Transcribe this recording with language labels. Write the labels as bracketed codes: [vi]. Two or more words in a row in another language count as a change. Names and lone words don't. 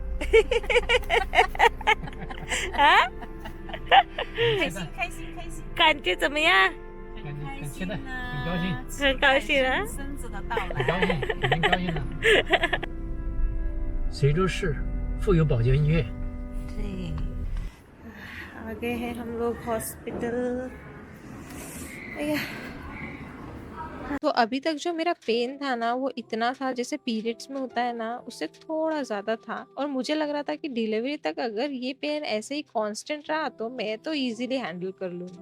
[zh] 啊？开心开心开心，感觉怎么样？开心呢，很高兴，很高兴啊！孙子的到很高来。兴，已经高兴了。随州市妇幼保健医院。 [hi] 对，आ गए हैं हम लोग हॉस्पिटल। अय्या। तो अभी तक जो मेरा पेन था ना, वो इतना था जैसे पीरियड्स में होता है ना, उससे थोड़ा ज़्यादा था, और मुझे लग रहा था कि डिलीवरी तक अगर ये पेन ऐसे ही कांस्टेंट रहा तो मैं तो [en] easily handle [hi] कर लूँगी।